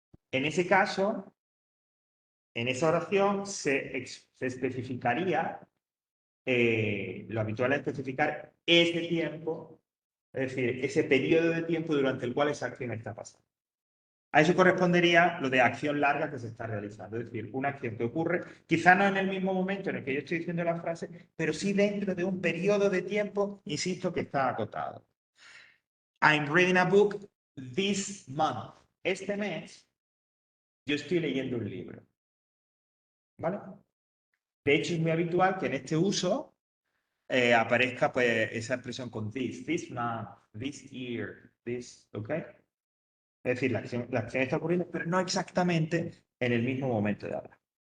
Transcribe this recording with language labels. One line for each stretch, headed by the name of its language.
Spanish: En ese caso, en esa oración se especificaría, lo habitual es especificar ese tiempo, es decir, ese periodo de tiempo durante el cual esa acción está pasando. A eso correspondería lo de acción larga que se está realizando, es decir, una acción que ocurre, quizá no en el mismo momento en el que yo estoy diciendo la frase, pero sí dentro de un periodo de tiempo, insisto, que está acotado.
English: I'm reading a book this month.
Spanish: Este mes, yo estoy leyendo un libro. ¿Vale? De hecho, es muy habitual que en este uso aparezca pues, esa expresión con
English: this month, this year, this,
Spanish: ¿ok? Es decir, la acción está ocurriendo, pero no exactamente en el mismo momento de hablar.